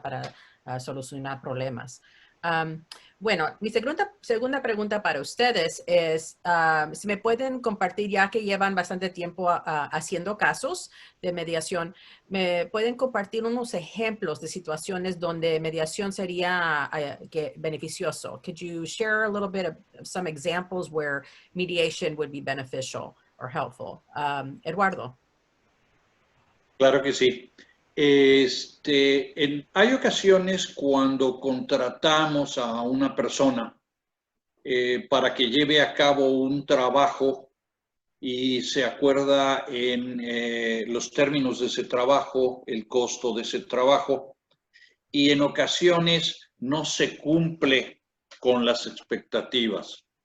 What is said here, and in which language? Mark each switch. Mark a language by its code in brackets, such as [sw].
[es] Para solucionar problemas. Bueno, mi segunda pregunta para ustedes es, si me pueden compartir, ya que llevan bastante tiempo haciendo casos de mediación, ¿me pueden compartir unos ejemplos de situaciones donde mediación sería beneficioso? [en] Could you share a little bit of some examples where mediation would be beneficial or helpful? Eduardo. [es] Claro que sí. Hay ocasiones cuando contratamos a una persona para que lleve a cabo un trabajo y se acuerda en los términos de ese trabajo, el costo de ese trabajo, y en ocasiones no se cumple con las expectativas.